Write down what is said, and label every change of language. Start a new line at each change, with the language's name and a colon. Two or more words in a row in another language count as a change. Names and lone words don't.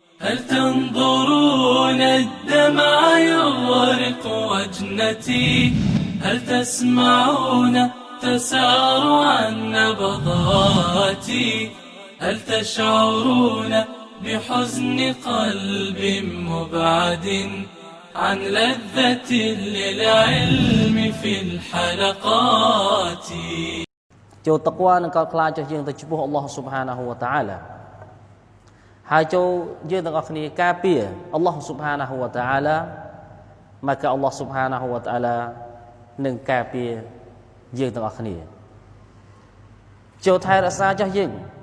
Arabic: هل تنظرون الدمع يغرق وجنتي هل تسمعون تسارع نبضاتي هل تشعرون بحزن قلب مبعد عن لذة للعلم في الحلقات
Khmer: ចូលតក្វានឹងកើតខ្លាចចុះយើងទៅចំពោះអល់ឡោះ
Arabic: سبحانه وتعالى
Khmer: ហើយចូលយើងទាំងអស់គ្នាការពារអល់ឡោះ
Arabic: سبحانه وتعالى
Khmer: មកអល់ឡោះ
Arabic: سبحانه وتعالى
Khmer: នឹងការពារយើងទាំងអស់គ្នាចូលថែរក្សាចុះយើង